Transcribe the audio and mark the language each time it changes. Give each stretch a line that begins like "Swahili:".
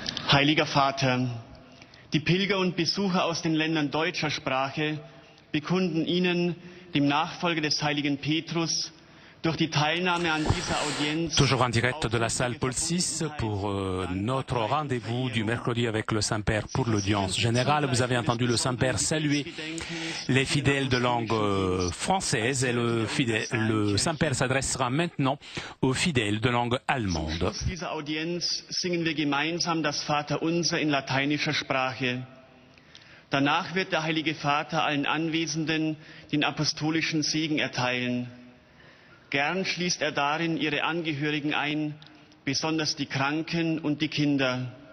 German: Heiliger Vater, die Pilger und Besucher aus den Ländern deutscher Sprache bekunden Ihnen, dem Nachfolger des heiligen Petrus, durch die Teilnahme an dieser Audienz.
French: Toujours en direct de la salle Paul VI pour notre rendez-vous du mercredi avec le Saint-Père pour l'audience générale. Vous avez entendu le Saint-Père saluer les fidèles de langue française et le Saint-Père s'adressera maintenant aux fidèles de langue allemande.
German: Aus dieser Audienz singen wir gemeinsam das Vaterunser in lateinischer Sprache. Danach wird der Heilige Vater allen Anwesenden den apostolischen Segen erteilen. Gern schließt er darin ihre Angehörigen ein, besonders die Kranken und die Kinder.